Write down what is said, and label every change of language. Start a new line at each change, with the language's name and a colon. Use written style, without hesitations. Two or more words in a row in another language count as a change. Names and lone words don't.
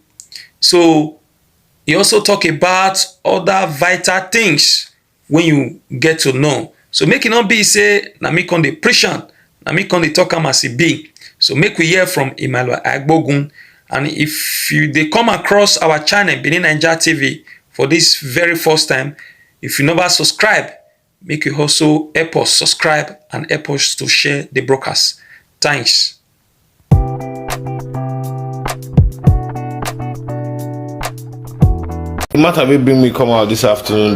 Nigerian Pidgin: So he also talk about other vital things when you get to know. So make it not be say na me con dey preach am, na me con dey talk am as e be. So make we hear from Igbogun. And if you dey come across our channel Benin Naija TV for this very first time, if you never subscribe, make you also help us subscribe and help us to share the broadcast. Thanks. The matter will bring me come out this afternoon.